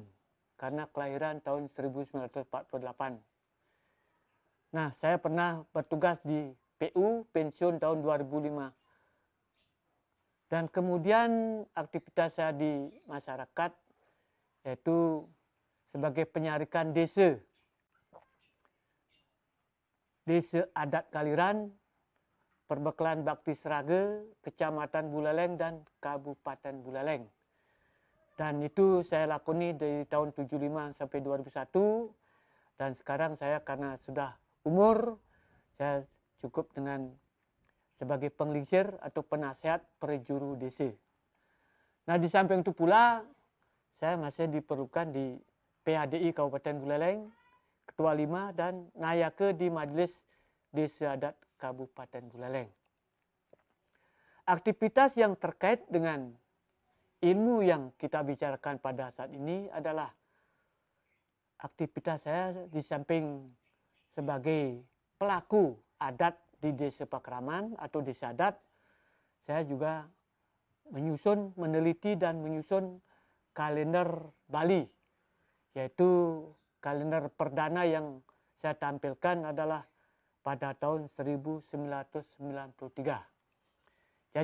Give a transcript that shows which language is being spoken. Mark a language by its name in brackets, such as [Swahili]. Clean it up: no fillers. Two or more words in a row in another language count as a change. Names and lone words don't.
[Indonesian] Karena kelahiran tahun 1948. Nah, saya pernah bertugas di PU, pensiun tahun 2005. Dan kemudian aktivitas saya di masyarakat, yaitu sebagai penyarikan desa. Desa Adat Kaliran, Perbekalan Bakti Seraga, Kecamatan Buleleng dan Kabupaten Buleleng. Dan itu saya lakoni dari tahun 75 sampai 2001. Dan sekarang saya karena sudah umur, saya cukup dengan sebagai penglingsir atau penasihat perjuru desa. Nah, di samping itu pula, saya masih diperlukan di PHDI Kabupaten Buleleng, Ketua 5 dan Nayake di Majelis Desa Adat Kabupaten Buleleng. Aktivitas yang terkait dengan ilmu yang kita bicarakan pada saat ini adalah aktivitas saya di samping sebagai pelaku adat di Desa Pakraman atau Desa Adat, saya juga meneliti dan menyusun kalender Bali, yaitu kalender perdana yang saya tampilkan adalah pada tahun 1993.